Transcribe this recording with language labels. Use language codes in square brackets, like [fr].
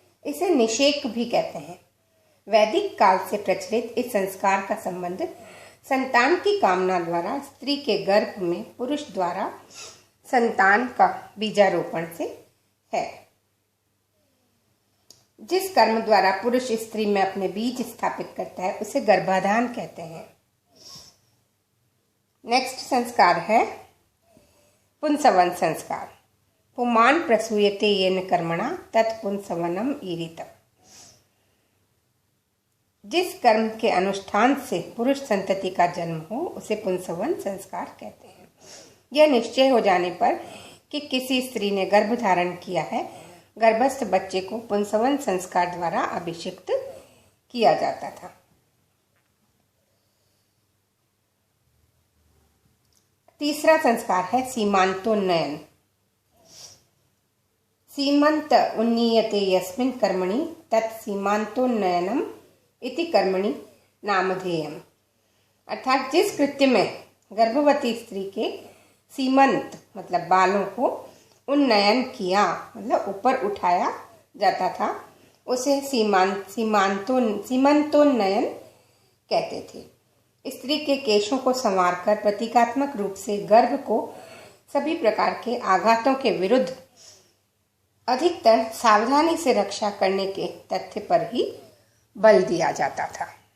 [hi] इसे निषेक भी कहते हैं। वैदिक काल से प्रचलित इस संस्कार का संबंध संतान की कामना द्वारा स्त्री के गर्भ में पुरुष द्वारा संतान का बीजारोपण से है। जिस कर्म द्वारा पुरुष स्त्री में अपने बीज स्थापित करता है उसे गर्भाधान कहते हैं। नेक्स्ट संस्कार है पुंसवन संस्कार। [sa] पुमान् प्रसूयते येन कर्मणा तत् पुंसवनम ईरितम्। [hi] जिस कर्म के अनुष्ठान से पुरुष संतति का जन्म हो उसे पुंसवन संस्कार कहते हैं। यह निश्चय हो जाने पर कि किसी स्त्री ने गर्भ धारण किया है, गर्भस्थ बच्चे को पुंसवन संस्कार द्वारा अभिषिक्त किया जाता था। तीसरा संस्कार है सीमांतोन्नयन। [sa] सीमंत उन्नीयते यस्मिन् कर्मणि तत् सीमांतोन्नयनम इति कर्मणि नामधेयम्। [hi] अर्थात जिस कृत्य में गर्भवती स्त्री के सीमंत मतलब बालों को उन्नयन किया, मतलब ऊपर उठाया जाता था, उसे सीमंतोन्नयन कहते थे। स्त्री के केशों को संवारकर प्रतीकात्मक रूप से गर्भ को सभी प्रकार के आघातों के विरुद्ध अधिकतर सावधानी से रक्षा करने के तथ्य पर ही बल दिया जाता था।